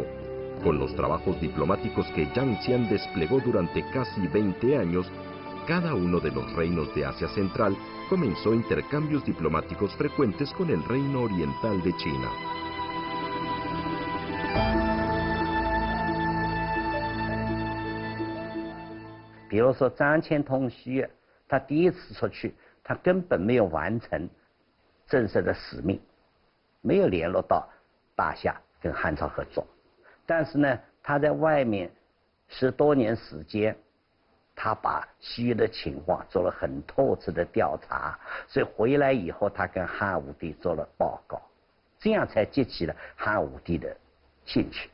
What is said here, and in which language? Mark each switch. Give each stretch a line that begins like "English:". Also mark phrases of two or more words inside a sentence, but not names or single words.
Spanish: Con los trabajos diplomáticos que Yang Xian desplegó durante casi 20 años, cada uno de los reinos de Asia Central comenzó intercambios diplomáticos frecuentes con el reino oriental de China. Por ejemplo,
Chinese: Zhang Qian通西越，他第一次出去，他根本没有完成正式的使命，没有联络到大夏跟汉朝合作。但是呢，他在外面10多年时间。他把西域的情况做了很透彻的调查，所以回来以后，他跟汉武帝做了报告，这样才激起了汉武帝的兴趣。